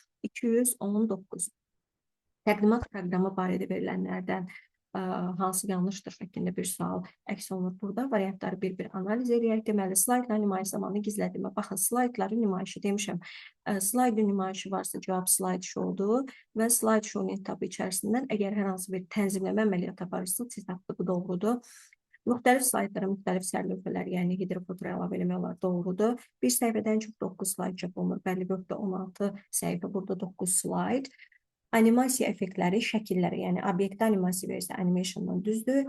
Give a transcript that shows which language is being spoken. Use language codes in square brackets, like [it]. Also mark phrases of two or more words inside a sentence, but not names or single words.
[az] 219. Təqdimat proqramı barədə verilənlərdən hansı yanlışdır şəklində bir sual əks olunur burada. Variantları bir-bir analiz edərək, deməli, slaydların nümayiş zamanı gizlədilmə. Baxın, slaydların nümayişi demişəm. Slaydın nümayişi varsa cavab [en] slide show- [az] dur və [en] slide show [az] net tabı içərisindən əgər hər hansı bir tənzimləmə əməliyyatı aparırsa, sitatda bu doğrudur. Müxtəlif slaydlara müxtəlif sərlövhələr, yəni hidrofotoru əlavə eləmək olar, doğrudur. Bir səhifədən çox 9 slayd çap olunur. Bəli, Word-də 16 səhifə, burada 9 slayd. Animasiya effektləri, şəkilləri, yəni obyektə animasiya verirsə animationdan düzdür.